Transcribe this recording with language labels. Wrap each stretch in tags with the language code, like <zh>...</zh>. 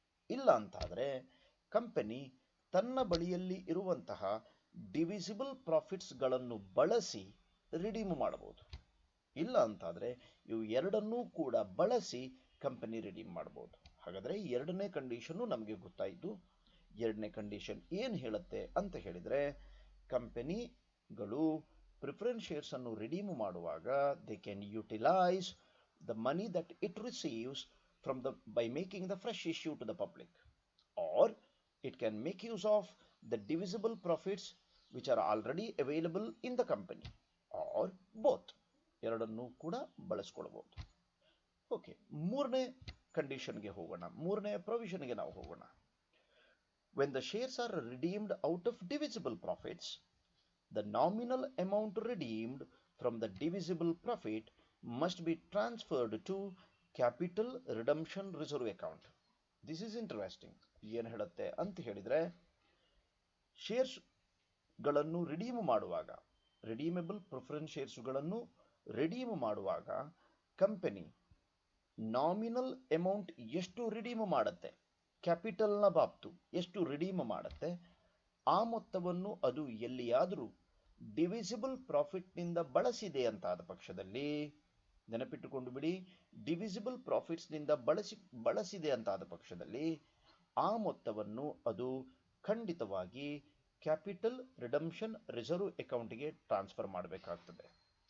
<kn>ಇಲ್ಲ ಅಂತಾದರೆ ಕಂಪನಿ ತನ್ನ ಬಳಿಯಲ್ಲಿ ಇರುವಂತಹ ಡಿವಿಸಿಬಲ್ ಪ್ರಾಫಿಟ್ಸ್ಗಳನ್ನು ಬಳಸಿ ರಿಡೀಮ್ ಮಾಡಬಹುದು. ಇಲ್ಲ ಅಂತಾದರೆ ಇವು ಎರಡನ್ನೂ ಕೂಡ ಬಳಸಿ ಕಂಪನಿ ರಿಡೀಮ್ ಮಾಡ್ಬೋದು. ಹಾಗಾದರೆ ಎರಡನೇ ಕಂಡೀಷನ್ನು ನಮಗೆ ಗೊತ್ತಾಯಿತು. ಎರಡನೇ ಕಂಡೀಷನ್ ಏನು ಹೇಳುತ್ತೆ ಅಂತ ಹೇಳಿದರೆ, ಕಂಪನಿಗಳು ಪ್ರಿಫರೆನ್ಸ್ ಶೇರ್ಸ್ ಅನ್ನು ರಿಡೀಮ್ ಮಾಡುವಾಗ</kn> <en>They can utilise the money that it receives by making the fresh issue to the public, or it can make use of the divisible profits which are already available in the company, or both.</en> <kn>ಎರಡನ್ನೂ ಕೂಡ ಬಳಸ್ಕೊಳ್ಬಹುದು. Okay, ಮೂರನೇ ಕಂಡೀಷನ್ಗೆ ಹೋಗೋಣ, ಮೂರನೇ ಪ್ರೊವಿಷನ್ಗೆ ನಾವು ಹೋಗೋಣ.</kn> <en>When the shares are redeemed out of divisible profits, the nominal amount redeemed from the divisible profit must be transferred to capital redemption reserve account. This is interesting.</en> <kn>ಏನು ಹೇಳುತ್ತೆ ಅಂತ ಹೇಳಿದರೆ, ಶೇರ್ಸ್ಗಳನ್ನು ರಿಡೀಮ್ ಮಾಡುವಾಗ, ರಿಡೀಮೇಬಲ್ ಪ್ರಿಫರೆನ್ಸ್ ಶೇರ್ಸ್ಗಳನ್ನು ರಿಡೀಮ್ ಮಾಡುವಾಗ company nominal amount ಎಷ್ಟು redeem ಮಾಡುತ್ತೆ, ಕ್ಯಾಪಿಟಲ್ನ ಬಾಬ್ತು ಎಷ್ಟು redeem ಮಾಡುತ್ತೆ, ಆ ಮೊತ್ತವನ್ನು ಅದು ಎಲ್ಲಿಯಾದರೂ ಡಿವಿಸಿಬಲ್ ಪ್ರಾಫಿಟ್ನಿಂದ ಬಳಸಿದೆ ಅಂತಾದ ಪಕ್ಷದಲ್ಲಿ, ನೆನಪಿಟ್ಟುಕೊಂಡು ಬಿಡಿ, ಡಿವಿಸಿಬಲ್ ಪ್ರಾಫಿಟ್ಸ್ನಿಂದ ಬಳಸಿದೆ ಅಂತಾದ ಪಕ್ಷದಲ್ಲಿ ಆ ಮೊತ್ತವನ್ನು ಅದು ಖಂಡಿತವಾಗಿ ಕ್ಯಾಪಿಟಲ್ ರಿಡಂಪ್ಷನ್ ರಿಸರ್ವ್ ಅಕೌಂಟ್ಗೆ ಟ್ರಾನ್ಸ್ಫರ್ ಮಾಡಬೇಕಾಗ್ತದೆ.</kn>